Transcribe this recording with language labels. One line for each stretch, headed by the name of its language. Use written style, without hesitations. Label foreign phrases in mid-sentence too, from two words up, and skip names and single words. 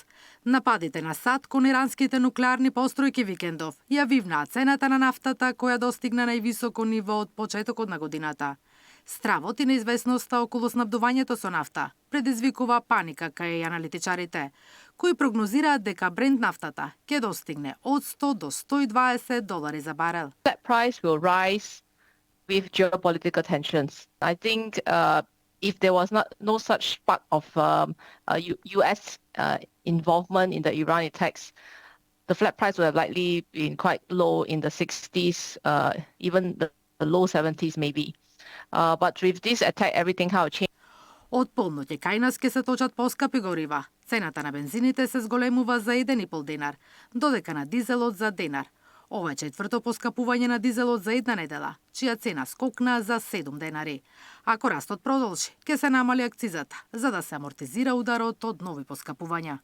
Macedonian: Нападите на САД кон иранските нуклеарни постројки викендов ја вивнаа цената на нафтата, која достигна највисоко ниво од почетокот на годината. Стравот и неизвестноста околу снабдувањето со нафта предизвикува паника кај аналитичарите, кои прогнозираат дека Брент нафтата ќе достигне од 100 до 120 долари за барел.
English: That price will rise with geopolitical tensions. I think if there was no such spark of U.S. Involvement in the Iran attacks, the flat price would have likely been quite low in the 60s, even the low 70s maybe. But with this attack, everything how changed.
Macedonian: Од полноќе кај нас ќе се точат поскапи горива. Цената на бензините се зголемува за 1,5 денар, додека на дизелот за денар. Ова е четврто поскапување на дизелот за една недела, чија цена скокна за 7 денари. Ако растот продолжи, ќе се намали акцизата, за да се амортизира ударот од нови поскапувања.